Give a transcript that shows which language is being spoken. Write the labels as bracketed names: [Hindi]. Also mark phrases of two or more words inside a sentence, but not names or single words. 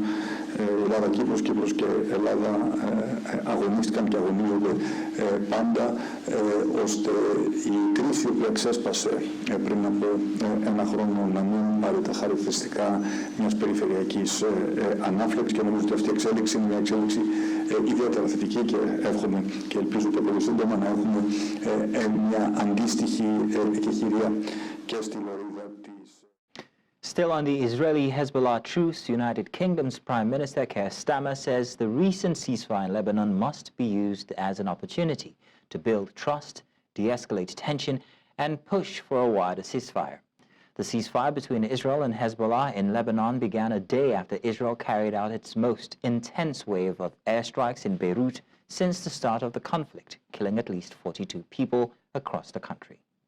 [Greek] Ελλάδα, Κύπρος και Ελλάδα αγωνίστηκαν και αγωνίζονται πάντα ώστε η κρίση που εξέσπασε πριν από ένα χρόνο να μην πάρει τα χαρακτηριστικά μιας περιφερειακής ανάφλεξης και νομίζω ότι αυτή η εξέλιξη είναι μια εξέλιξη ιδιαίτερα θετική και εύχομαι και ελπίζω και πολύ σύντομα να έχουμε μια αντίστοιχη εκεχηρία και στη λωρίδα της. [English] Still on the Israeli-Hezbollah truce, United Kingdom's Prime Minister Keir Starmer says the recent ceasefire in Lebanon must be used as an opportunity to build trust, de-escalate tension, and push for a wider ceasefire. The ceasefire between Israel and Hezbollah in Lebanon began a day after Israel carried out its most intense wave of airstrikes in Beirut since the start of the conflict, killing at least 42 people across the country.